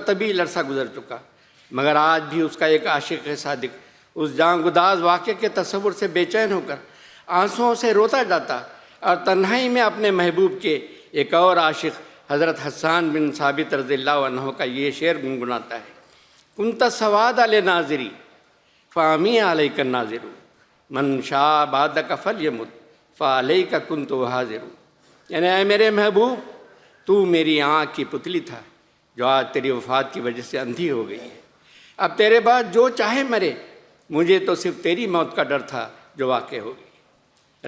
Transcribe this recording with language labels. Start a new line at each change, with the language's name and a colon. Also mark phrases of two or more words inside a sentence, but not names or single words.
Urdu: طویل عرصہ گزر چکا، مگر آج بھی اس کا ایک عاشق صادق اس جان گداز واقعے کے تصور سے بے چین ہو کر آنسوؤں سے روتا جاتا اور تنہائی میں اپنے محبوب کے ایک اور عاشق حضرت حسان بن ثابت رضی اللہ عنہ کا یہ شعر گنگناتا ہے:
Arabic: کنت سواد علی ناظری فامی علیک الناظر من شاء بعدک فلیمت فعلیک کنت حاضر۔
Urdu: یعنی اے میرے محبوب، تو میری آنکھ کی پتلی تھا جو آج تیری وفات کی وجہ سے اندھی ہو گئی ہے، اب تیرے بعد جو چاہے مرے، مجھے تو صرف تیری موت کا ڈر تھا جو واقع ہو گئی۔